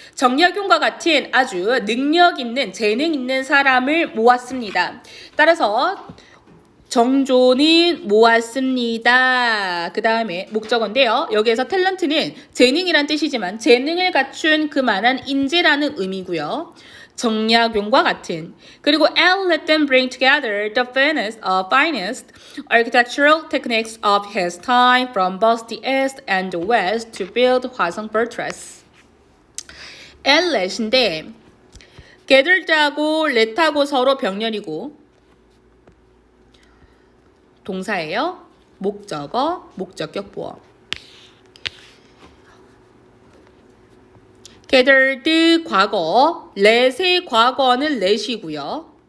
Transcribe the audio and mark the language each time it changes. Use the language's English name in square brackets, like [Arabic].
[Korean] 정약용과 같은 아주 능력 있는 재능 있는 사람을 모았습니다. 따라서 정조는 모았습니다. 그 다음에 목적어인데요. 여기에서 탤런트는 재능이란 뜻이지만 재능을 갖춘 그만한 인재라는 의미고요. 정약용과 같은 그리고 [English] and let them bring together the finest architectural techniques of his time from both the east and the west to build 화성 fortress. [Korean] and let인데 gathered하고 let하고 서로 병렬이고 동사예요. 목적어, 목적격 보어. gathered 과거, let의 과거는 let이고요.